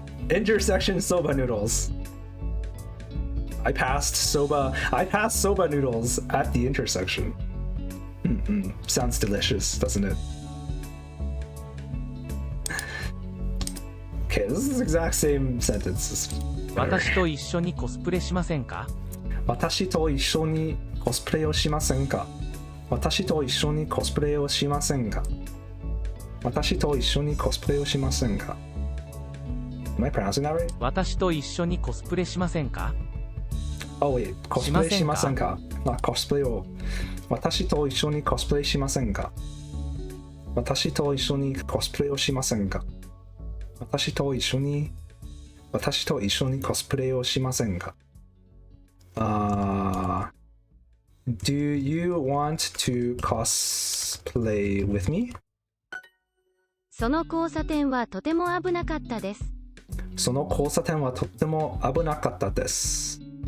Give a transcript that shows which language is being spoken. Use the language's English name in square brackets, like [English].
[English] Intersection soba noodles. I passed soba noodles at the intersection. Sounds delicious, doesn't it? Okay, this is the exact same sentence. [Japanese] 私と一緒にコスプレしませんか？私と一緒にコスプレをしませんか？私と一緒にコスプレをしませんか？私と一緒にコスプレをしませんか？ [English] Am I pronouncing that right? [Japanese] 私と一緒にコスプレしませんか？ [English] Oh wait, [Japanese] コスプレしませんか？コスプレを。私と一緒にコスプレしませんか？私と一緒にコスプレをしませんか？私と一緒にコスプレをしませんか？ [English] Do you want to cosplay with me? [Japanese] その交差点はとても危なかったです。その交差点はとっても危なかったです。